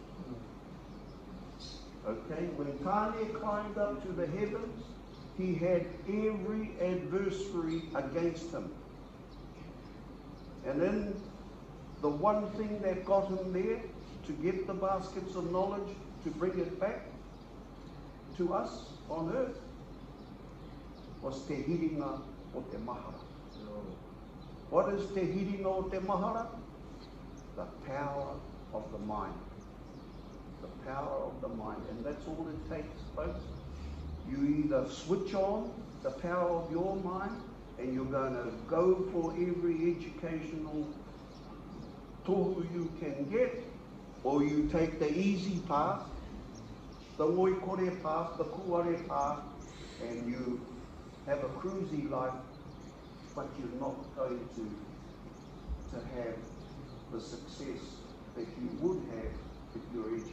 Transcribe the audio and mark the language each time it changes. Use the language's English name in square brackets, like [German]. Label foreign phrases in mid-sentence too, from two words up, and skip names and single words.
[English] Okay, when Tāne climbed up to the heavens, he had every adversary against him. And then the one thing that got him there, to get the baskets of knowledge, to bring it back to us on earth, was [Māori] te hiringa o te mahara. [English] What is [Māori] te hiringa o te mahara? [English] The power of the mind. The power of the mind. And that's all it takes, folks. You either switch on the power of your mind, and you're going to go for every educational tohu you can get, or you take the easy path, the oikore path, the kuare path, and you have a cruisy life, but you're not going to have the success that you would have if you're educated.